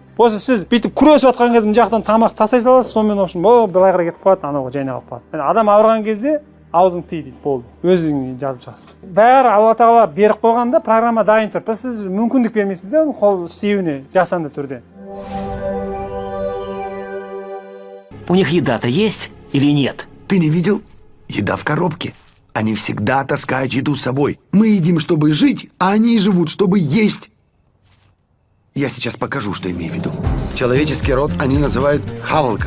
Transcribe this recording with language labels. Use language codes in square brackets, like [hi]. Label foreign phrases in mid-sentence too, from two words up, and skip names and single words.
[kk] Осы сіз бүйтіп күресіп жатқан кезде мына жақтан тамақ тастай саласыз, сонымен общем, былай қарай кетіп қалады, анауға жайнап қалады. Адам ауырған кезде аузың тый дейді, болды. Өзің жазып шығасың. Бәрі Алла тағала беріп қойғанда программа дайын тұр. Бірақ сіз мүмкіндік бермейсіз де қол істеуіне жасанды түрде. [ru] У них еда-то есть или нет? Ты не видел? Еда в коробке. Они всегда таскают еду с собой. Мы едим, чтобы жить, а они живут, чтобы есть. Я сейчас покажу, что имею в виду. Человеческий род они называют хавалка.